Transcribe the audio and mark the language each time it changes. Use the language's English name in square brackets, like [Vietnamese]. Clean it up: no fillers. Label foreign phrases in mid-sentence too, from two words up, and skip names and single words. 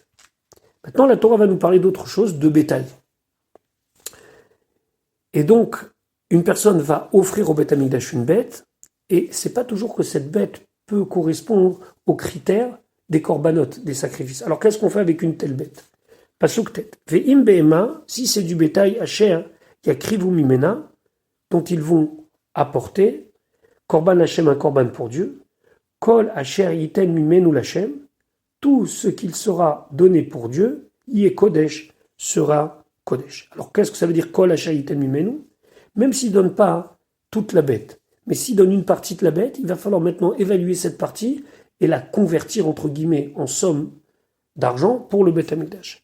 [French] Maintenant, la Torah va nous parler d'autre chose, de bétail. Et donc, une personne va offrir au Beth Amikdash une bête, et c'est pas toujours que cette bête peut correspondre aux critères des corbanotes, des sacrifices. Alors, qu'est-ce qu'on fait avec une telle bête ? Pasuk tête. [Hebrew] ואם בהמה, [French] si c'est du bétail [Hebrew] אשר יקריבו ממנה, [French] dont ils vont apporter, [Hebrew] קרבן השם, [French] un korban pour Dieu, [Hebrew] כל אשר יתן ממנו לכם, [French] tout ce qu'il sera donné pour Dieu, [Hebrew] יהיה קודש, [French] sera Kodesh. Alors qu'est-ce que ça veut dire [Hebrew] כל אשר יתן ממנו? [French] Même s'il ne donne pas toute la bête, mais s'il donne une partie de la bête, il va falloir maintenant évaluer cette partie et la convertir entre guillemets en somme d'argent pour le Beth Amikdash.